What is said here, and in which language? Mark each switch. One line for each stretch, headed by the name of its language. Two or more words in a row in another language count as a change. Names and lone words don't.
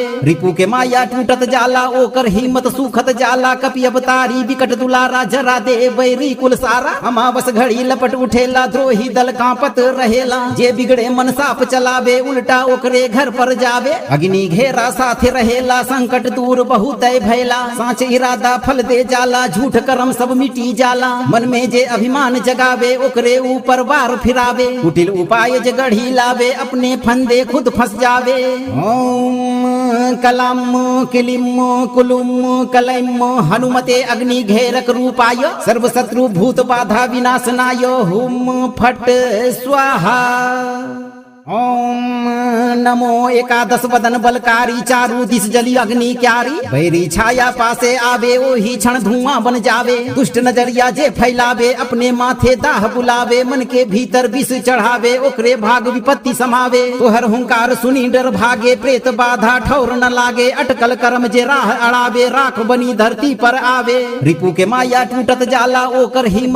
Bhojpuri: रिपु के माया टूटत जाला ओकर हिम्मत सुखत जाला कपि अवतारी विकट दुलारा जरा दे बैरी कुल सारा अमावस घड़ी लपट उठेला द्रोही दल कांपत रहेला जे बिगड़े मन साप चलावे उल्टा ओकरे घर पर जावे अग्नि घेरा साथे रहेला संकट दूर बहुत भैला साँच इरादा फल दे जाला झूठ कर्म सब मिटी जाला मन में जे अभिमान जगावे ओकरे ऊपर वार फिरावे कुटिल उपाय जे गढ़ी लावे अपने फंदे खुद फंस जावे।
Sanskrit: ओम कलम किलिम कुलुम कलैम हनुमते अग्नि घेरक रूपाय सर्व शत्रु भूत बाधा विनाशनाय हुम फट स्वाहा।
Bhojpuri: ओम नमो एकादश बदन बलकारी चारू दिस जली अग्नि क्यारी बैरी छाया पासे आवे ओही क्षण धुआं बन जावे दुष्ट नजरिया जे फैलावे अपने माथे दाह बुलावे मन के भीतर विष चढ़ावे ओकरे भाग विपत्ति समावे तोहर हुंकार सुनी डर भागे प्रेत बाधा ठौर न लागे अटकल कर्म जे राह अड़ावे राख बनी धरती पर आवे रिपु के माया टूटत जाला ओकर हिम्मत